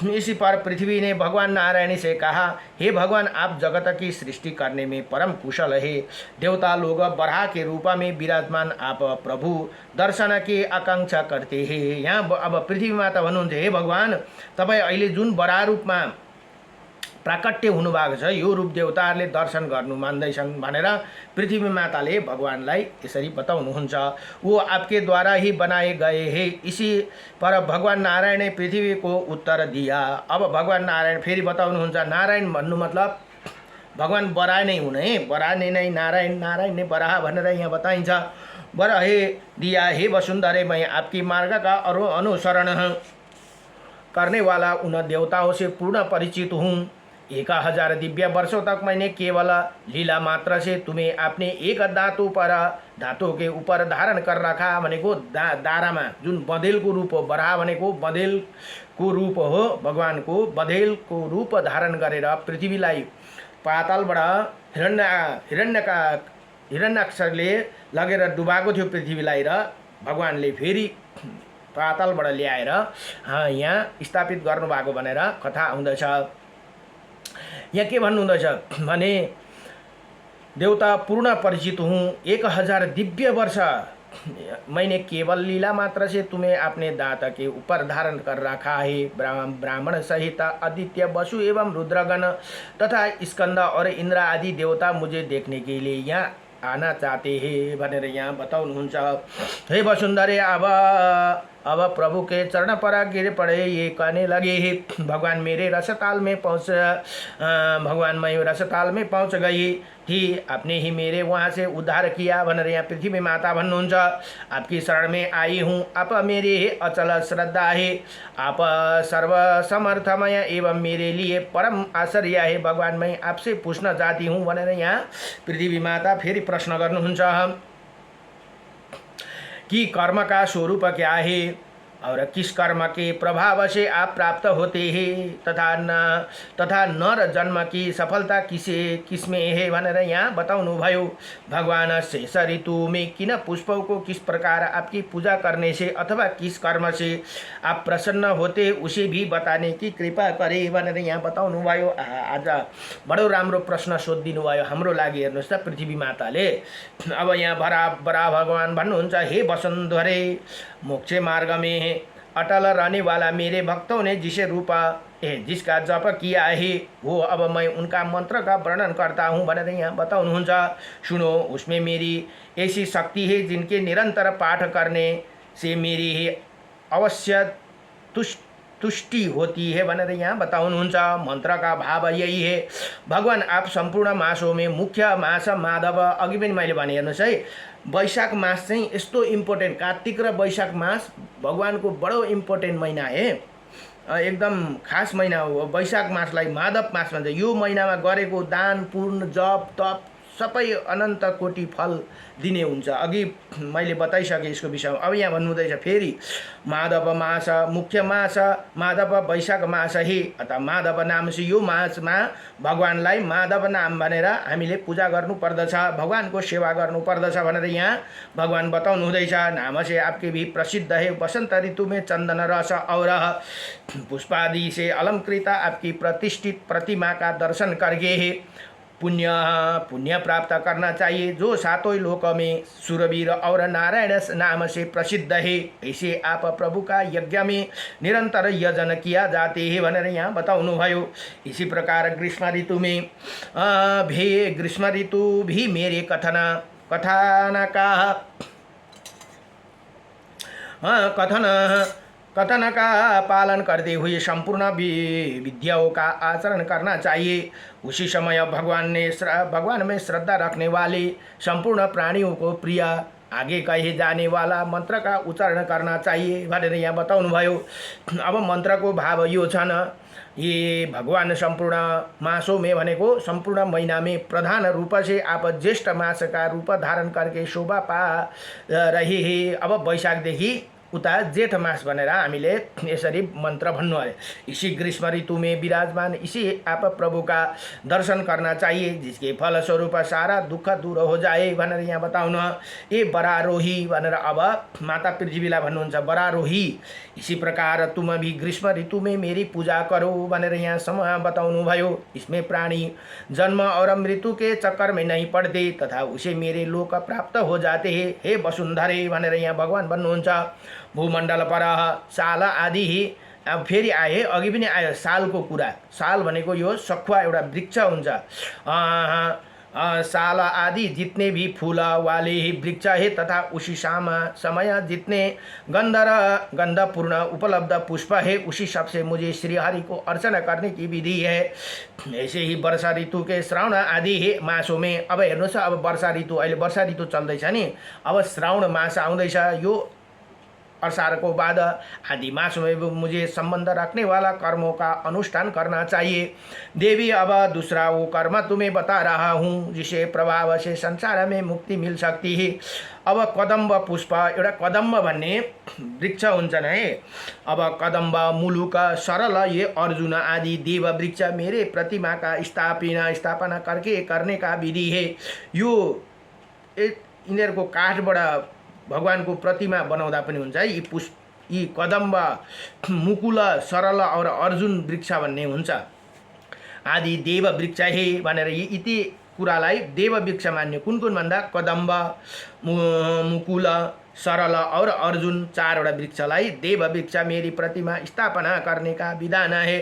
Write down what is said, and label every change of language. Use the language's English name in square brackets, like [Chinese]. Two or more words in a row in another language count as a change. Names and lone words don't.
[Hindi] इसी पर पृथ्वी ने भगवान नारायण से कहा, हे भगवान आप जगत की सृष्टि करने में परम कुशल है। देवता लोग बराह के रूप में विराजमान आप प्रभु दर्शन की आकांक्षा करते हैं। [Nepali] यहाँ अब पृथ्वी माता भन्नुहुन्छ, हे भगवान तपाईँ अहिले जुन बराह रूपमा प्राकट्य हुनुभएको छ, यो रूप देवताहरूले दर्शन गर्नु मान्दैछन् भनेर पृथ्वी माताले भगवानलाई यसरी बताउनुहुन्छ। [Hindi] वो आपके द्वारा ही बनाए गए हैं। इसी पर भगवान नारायण ने पृथ्वी को उत्तर दिया। [Nepali] अब भगवान नारायण फेरि बताउनुहुन्छ। नारायण भन्नु मतलब भगवान बराह नै हुने, बराह नै नारायण, नारायण नै बराह भनेर यहाँ बताइन्छ। [Hindi] वर हे दिया। हे वसुंधरे, मैं आपकी मार्ग का अनुसरण करने वाला उन देवताओं से पूर्ण परिचित हूँ। 1000 दिव्य वर्षों तक मैंने केवल लीला मात्र से तुम्हें अपने एक धातु के ऊपर धारण कर रखा [Nepali] भनेको दारामा जुन बँदेलको रूप हो, बराह भनेको बँदेलको रूप हो, भगवानको बँदेलको रूप धारण गरेर पृथ्वीलाई पातालबाट हिरण्याक्षरले लगेर डुबाएको थियो पृथ्वीलाई, र भगवानले फेरि पातालबाट ल्याएर यहाँ स्थापित गर्नुभएको भनेर कथा आउँदछ। यहाँ के भन्नुहुँदैछ भने [Hindi] देवता पूर्ण परिचित हूँ, 1000 दिव्य वर्ष मैंने केवल लीला मात्र से तुम्हें अपने दांत के ऊपर धारण कर रखा है। ब्राह्मण सहित आदित्य, वसु एवं रुद्रगण तथा स्कंद और इंद्र आदि देवता मुझे देखने के लिए यहाँ आना चाहते हैं [Nepali] भनेर यहाँ बताउनुहुन्छ। [Hindi] हे वसुंधरे, अब प्रभु के चरण पर गिर पड़े, ये कहने लगे भगवान मेरे रसताल में पहुँच गई थी, आपने ही मेरे वहाँ से उद्धार किया [Nepali] भनेर यहाँ पृथ्वी माता भन्नुहुन्छ। [Hindi] आपकी शरण में आई हूँ, आप मेरे अचल श्रद्धा है, आप सर्व समर्थमय एवं मेरे लिए परम आश्चर्य है। भगवान, मैं आपसे पूछना चाहती हूँ [Nepali] भनेर यहाँ पृथ्वी माता फेरि प्रश्न गर्नुहुन्छ [Hindi] कि कर्म का स्वरूप क्या है और किस कर्म के प्रभाव से आप प्राप्त होते हैं तथा नर जन्म की सफलता किसमें है [Nepali] भनेर यहाँ बताउनु भयो। [Hindi] भगवान शेष ऋतु में किन पुष्पों को किस प्रकार आपकी पूजा करने से अथवा किस कर्म से आप प्रसन्न होते उसे भी बताने की कृपा करे [Nepali] भनेर यहाँ बताउनु भयो। आज बडो राम्रो प्रश्न सोधिदिनु भयो हाम्रो लागि। हेर्नुहोस् त पृथ्वी माताले अब यहाँ बरा भगवान भन्नुहुन्छ, [Hindi] हे वसुंधरे, मोक्ष मार्ग में अटल रहने वाला मेरे भक्तों ने जिसका जप किया है वो अब मैं उनका मंत्र का वर्णन करता हूँ [Nepali] भनेर यहाँ बताउनुहुन्छ। [Hindi] सुनो, उसमें मेरी ऐसी शक्ति है जिनके निरंतर पाठ करने से मेरी ही अवश्य तुष्टि होती है [Nepali] भनेर यहाँ बताउनुहुन्छ। [Hindi] मंत्र का भाव यही है, भगवान आप संपूर्ण मासों में मुख्य मास माधव, [Nepali] अघि पनि मैले भने हेर्नुहोस् है, वैशाख मास चाहिँ यस्तो इम्पोर्टेन्ट, कार्तिक र वैशाख मास भगवानको बडो इम्पोर्टेन्ट महिना है, एकदम खास महिना हो। वैशाख मासलाई माधव मास भन्छ। यो महिनामा गरेको दान पुण्य जप तप सबै अनन्त कोटि फल दिने हुन्छ। अघि मैले बताइसकेँ यसको विषयमा। अब यहाँ भन्नुहुँदैछ फेरि, माधव मास मुख्य मास माधव वैशाख मास हे, अथवा माधव [Hindi] नाम से [Nepali] यो मासमा भगवानलाई माधव नाम भनेर हामीले पूजा गर्नुपर्दछ, भगवानको सेवा गर्नुपर्दछ भनेर यहाँ भगवान बताउनु हुँदैछ। [Hindi] नाम से आपके भी प्रसिद्ध है, वसंत ऋतु में चंदन रस और पुष्पादि से अलंकृत आपकी प्रतिष्ठित प्रतिमा का दर्शन करके है पुण्य प्राप्त करना चाहिए, जो सातों लोक में सूरवीर और नारायण नाम से प्रसिद्ध है। ऐसे आप प्रभु का यज्ञ में निरंतर यजन किया जाते हैं [Nepali] भनेर यहाँ बताउनु भयो। [Hindi] इसी प्रकार ग्रीष्म ऋतु भी मेरे कथन का पालन करते हुए संपूर्ण विद्याओं का आचरण करना चाहिए। उसी समय भगवान में श्रद्धा रखने वाले संपूर्ण प्राणियों को प्रिय आगे कहे जाने वाला मंत्र का उच्चारण करना चाहिए [Nepali] भनेर यहाँ बताउनु भयो। अब मंत्र को भाव यो छन्, [Hindi] ये भगवान संपूर्ण मासों में भनेको संपूर्ण महीना में प्रधान रूप से आप ज्येष्ठ मास का रूप धारण करके शोभा पा रहे हैं। [Nepali] अब वैशाखदेखि उता जेठ मास भनेर हामीले यसरी मंत्र भन्नु है। [Hindi] इसी ग्रीष्म ऋतु में विराजमान इसी आप प्रभु का दर्शन करना चाहिए, जिसके फल स्वरूप सारा दुख दूर हो जाए [Nepali] भनेर यहाँ बताउनु। ए बरारोही भनेर अब माता पृथ्वीलाई भन्नुहुन्छ, [Hindi] बरारोही इसी प्रकार तुम भी ग्रीष्म ऋतु में मेरी पूजा करो [Nepali] भनेर यहाँ समय बताउनु भयो। [Hindi] इसमें प्राणी जन्म और मृत्यु के चक्कर में नहीं पड़ते तथा उसे मेरे लोक प्राप्त हो जाते हैं। हे वसुंधरे [Nepali] भनेर यहाँ भगवान भन्नुहुन्छ। [Hindi] भूमण्डल पर साल आदि [Nepali] अब फेरि आए, अघि पनि आयो सालको कुरा। साल भनेको यो सखुवा एउटा वृक्ष हुन्छ, [Hindi] साल आदि जितने भी फूल वाले ही वृक्ष है तथा उसी समय जितने गंधपूर्ण उपलब्ध पुष्प है उसी सबसे मुझे श्रीहरि को अर्चना करने की विधि है। ऐसे ही वर्षा ऋतु के श्रावण आदि है मासों में। [Nepali] अब हेर्नुहोस्, अब वर्षा ऋतु, अहिले वर्षा ऋतु चल्दैछ नि, अब श्रावण मास आउँदैछ, यो [Hindi] अषाढ़ को बाद आदि मास में मुझे संबंध रखने वाला कर्मों का अनुष्ठान करना चाहिए। देवी, अब दूसरा वो कर्म तुम्हें बता रहा हूँ जिसे प्रभाव से संसार में मुक्ति मिल सकती है। अब कदम्ब पुष्प, [Nepali] एउटा कदम्ब भन्ने वृक्ष हुन्छन् है। [Hindi] अब कदम्ब, मुलुक, सरल, ये अर्जुन आदि देव वृक्ष मेरे प्रतिमा का स्थापना करने का विधि है। [Nepali] यो यिनीहरूको काठबाट भगवानको प्रतिमा बनाउँदा पनि हुन्छ है। यी कदम्ब, मुकुल, सरल और अर्जुन वृक्ष भन्ने हुन्छ। आदि देव वृक्ष हे भनेर यति कुरालाई देव वृक्ष मान्ने कुन भन्दा कदम्ब, मुकुल, सरल और अर्जुन चारवटा वृक्षलाई देव वृक्ष [Hindi] मेरी प्रतिमा स्थापना करने का विधान है।